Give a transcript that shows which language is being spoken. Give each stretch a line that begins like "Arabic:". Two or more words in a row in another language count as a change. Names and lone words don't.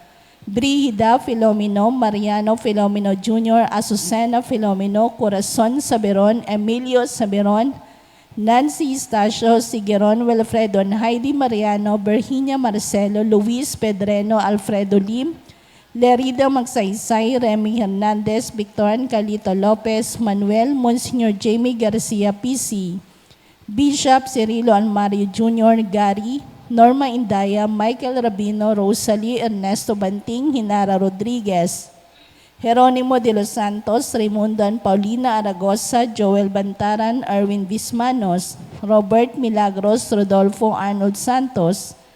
Pampanga: Brigida Filomeno, Mariano Filomeno Jr., Azucena Filomeno, Corazon Saberon, Emilio Saberon, Nancy Estacio, Sigueron Wilfredo, Heidi Mariano, Virginia Marcelo, Luis Pedreno, Alfredo Lim, Lerida Magsaysay, Remy Hernandez, Victoran Calito Lopez, Manuel, Monsignor Jamie Garcia PC, Bishop Cirilo Almario Jr., Gary, Norma Indaya, Michael Rabino, Rosalie Ernesto Banting, Hinara Rodriguez, Jeronimo de los Santos, Raimundan Paulina Aragosa, Joel Bantaran, Erwin Bismanos, Robert Milagros, Rodolfo Arnold Santos,